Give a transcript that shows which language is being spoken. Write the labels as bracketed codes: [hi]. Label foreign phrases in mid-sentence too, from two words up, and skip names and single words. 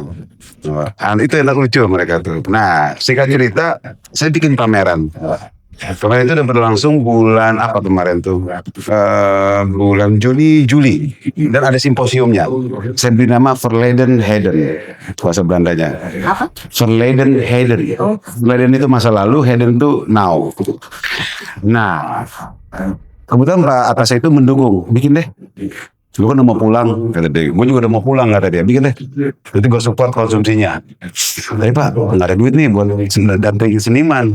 [id] Itu enak lucu mereka tuh. Nah singkat cerita saya bikin pameran. Kemarin itu udah berlangsung bulan apa kemarin tuh? Bulan Juli dan ada simposiumnya. Saya beri nama Verleden Heden, bahasa Belandanya. Apa? Verleden Heden. Verleden itu masa lalu, Heden itu now. Nah, kebetulan Pak atas saya itu mendukung, bikin deh. Gue kan udah mau pulang, kata dia. Gue juga udah mau pulang, kata dia. Bikin deh. Jadi gue support konsumsinya. Tapi Pak, nggak ada duit nih buat dampingin seniman.